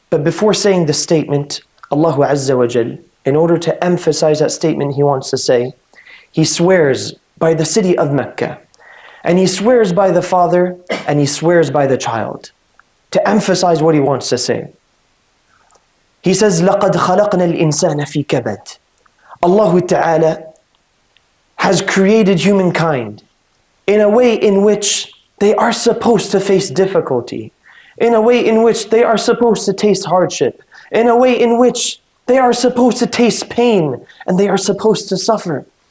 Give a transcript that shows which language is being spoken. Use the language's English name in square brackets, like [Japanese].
[English] But before saying the statement, Allah Azza wa Jal, in order to emphasize that statement He wants to say, He swears by the city of Mecca, and He swears by the father, and He swears by the child, to emphasize what He wants to say. [Arabic] He says, لَقَدْ خَلَقْنَا الْإِنسَانَ فِي كَبَدٍ. [English] Allah Ta'ala has created humankind in a way in which they are supposed to face difficulty, in a way in which they are supposed to taste hardship, in a way in which they are supposed to taste pain, and they are supposed to suffer.